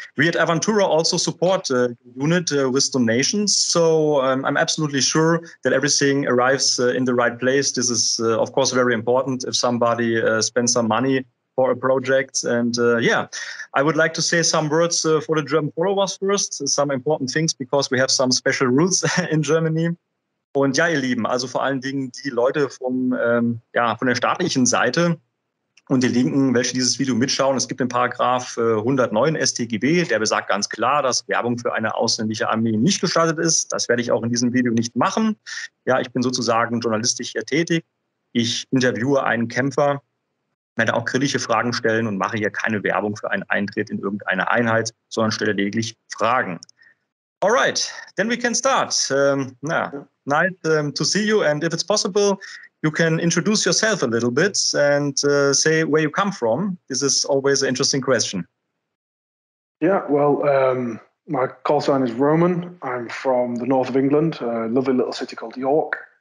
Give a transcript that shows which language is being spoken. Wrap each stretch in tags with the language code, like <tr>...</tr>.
<en>We at Avantura also support the unit with donations, so I'm absolutely sure that everything arrives in the right place. This is, of course, very important if somebody spends some money for a project. And I would like to say some words for the German followers first, some important things, because we have some special rules in Germany.</en> <de>Und ja, ihr Lieben, also vor allen Dingen die Leute von der staatlichen Seite und die Linken, welche dieses Video mitschauen. Es gibt den Paragraph 109 StGB, der besagt ganz klar, dass Werbung für eine ausländische Armee nicht gestattet ist. Das werde ich auch in diesem Video nicht machen. Ja, ich bin sozusagen journalistisch hier tätig. Ich interviewe einen Kämpfer, werde auch kritische Fragen stellen und mache hier keine Werbung für einen Eintritt in irgendeine Einheit, sondern stelle lediglich Fragen.</de> <en>All right, then we can start. Nice to see you, and if it's possible, you can introduce yourself a little bit and say where you come from. This is always an interesting question. Yeah, well, my call sign is Roman. I'm from the north of England, a lovely little city called York.</en>